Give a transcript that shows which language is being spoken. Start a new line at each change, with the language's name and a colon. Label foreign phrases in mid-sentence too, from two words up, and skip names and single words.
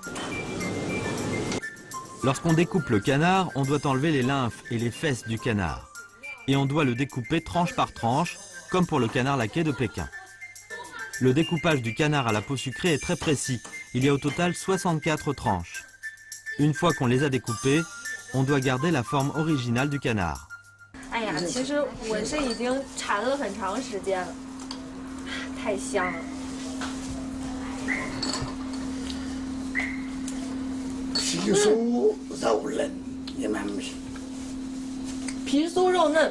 French: Lorsqu'on découpe le canard, on doit enlever les lymphes et les fesses du canard. Et on doit le découper tranche par tranche, comme pour le canard laqué de Pékin. Le découpage du canard à la peau sucrée est très précis. Il y a au total 64 tranches. Une fois qu'on les a découpées, on doit garder la forme originale du canard.
Chinese: 哎呀，其实我是已经馋了很长时间了，太香了。皮酥肉嫩，也蛮不行。皮酥肉嫩，